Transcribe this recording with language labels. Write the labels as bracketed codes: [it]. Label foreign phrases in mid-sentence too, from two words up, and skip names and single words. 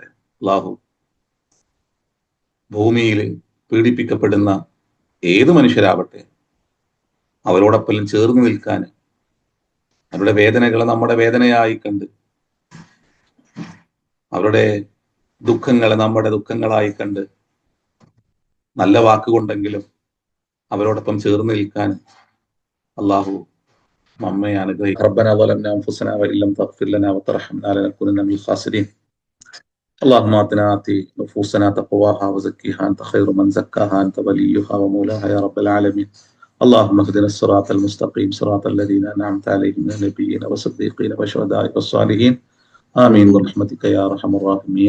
[ml] അള്ളാഹു ഭൂമിയിൽ പീഡിപ്പിക്കപ്പെടുന്ന ഏത് മനുഷ്യരാവട്ടെ അവരോടൊപ്പം ചേർന്ന് നിൽക്കാൻ, അവരുടെ വേദനകളെ നമ്മുടെ വേദനയായി കണ്ട്, അവരുടെ ദുഃഖങ്ങളെ നമ്മുടെ ദുഃഖങ്ങളായി കണ്ട് നല്ല വാക്കുകൊണ്ടെങ്കിലും അവരോടൊപ്പം ചേർന്ന് നിൽക്കാൻ അള്ളാഹു നമ്മെ അനുഗ്രഹിക്കും. [ar] ربنا ظلمنا انفسنا وان لم تغفر لنا وترحمنا لنكونن من الخاسرين. اللهم آت نفوسنا تقواها وزكها انت خير من زكاها انت وليها ومولاها يا رب العالمين. اللهم اهدنا الصراط المستقيم صراط الذين انعمت عليهم من النبيين والصديقين والشهداء والصالحين آمين برحمتك يا ارحم الراحمين.